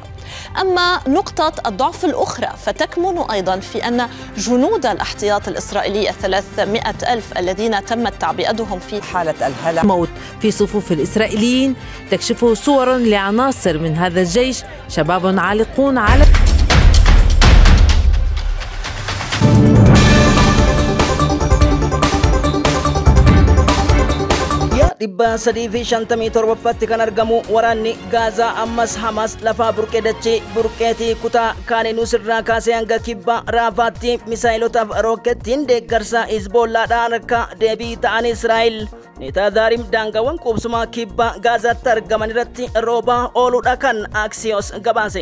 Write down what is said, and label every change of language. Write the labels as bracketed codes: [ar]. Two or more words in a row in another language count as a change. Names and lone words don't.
[ar] أما نقطة الضعف الأخرى فتكمن أيضا في أن جنود الاحتياط الإسرائيلي 300,000 الذين تمت تعبئتهم في حالة الهلع موت في صفوف الإسرائيليين تكشف صور لعناصر من هذا الجيش، شباب عالقون على [om] dhibba sadii fi 57tti kan argamu waraanni Gaazaa ammas Hamas lafaa burqee dachee burqeetii kutaa Kaaneenus irraa kaasee hanga kibba Raafaatti misaayilotaaf rookettiin deeggarsa Hizbollaadhaan akka deebii ta'an Israa'el Netazaarim daangaawwan qubsumaa kibba Gaazaatti argaman irratti roobaa ooluudha kan Axios gabaase.